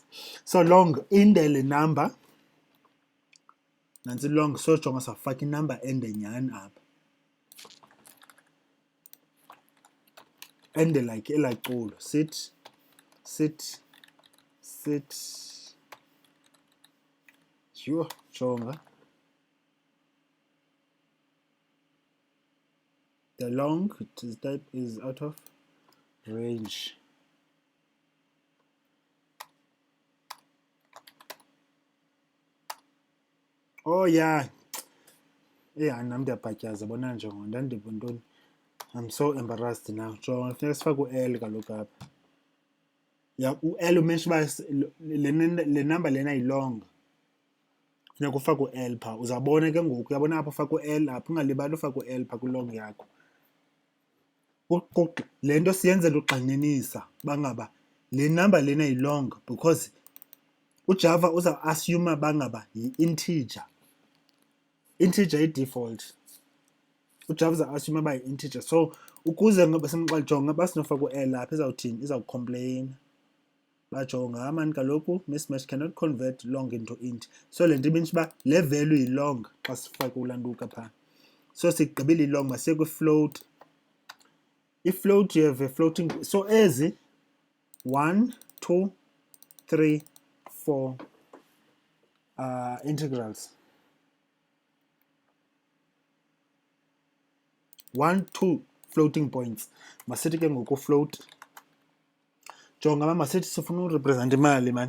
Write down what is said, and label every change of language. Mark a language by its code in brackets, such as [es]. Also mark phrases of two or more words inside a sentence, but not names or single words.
[xh] So long inde le number, nantsi long. So jonga sawufaka inumber ende nyhani apha, ende like elaculo. Sit yho, jonga. [en] The long type is out of range. Oh yeah. Yeah, [xh] nam ndiyabhatyaza bona njongo ndandiva ntoni. [en] I'm so embarrassed now. [xh] Jonga funeka sifake u-L kaloku apha. Ya u-L umensha uba le number lena yi-long. Funeka ufake u-L phaa. Uzawubona ke ngoku, uyabona apha ufake u-L apha. Ungalibali ufake u-L phaa kwilong yakho. le nto siyenzela ugxininisa bangaba le number lena yi-long because uJava uza assume bangaba yi-integer. Integer i-default. uJava uza assume ba yi-integer. So ukuze ngoba simxajonga basinofaka u-L lapha izawuthini, izawucomplain. Bajonga mani kaloku [en] mismatch cannot convert long into int. [xh] So le nto ibintsho uba le value yi-long xa sifake ulantuka phaa. So sigqibile i-long masiye kwi-float. [en] I-float you have a floating. [xh] So ezi 1, 2, 3, 4 integrals. [en] 1, 2 floating points. [xh] Masithi ke ngoku float. Jonga mama masithi sifuna urepresent imali man.